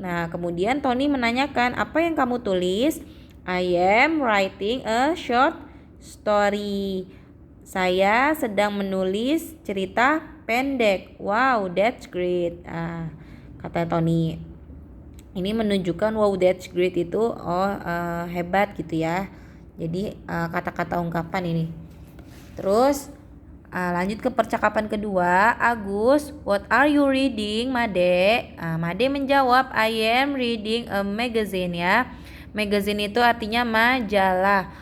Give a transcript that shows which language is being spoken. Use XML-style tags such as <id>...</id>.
<id>Nah, kemudian Tony menanyakan, apa yang kamu tulis?</id> <en>I am writing a short story.</en> <id>Saya sedang menulis cerita pendek.</id> <en>Wow, that's great.</en> <id>Kata Tony. Ini menunjukkan</id> <en>wow, that's great</en> <id>itu hebat gitu ya. Jadi kata-kata ungkapan ini. Terus lanjut ke percakapan kedua.</id> <en>Agus, what are you reading, Made?</en> <id>Made menjawab,</id> <en>I am reading a magazine ya.</en> <id>Magazine itu artinya majalah.</id>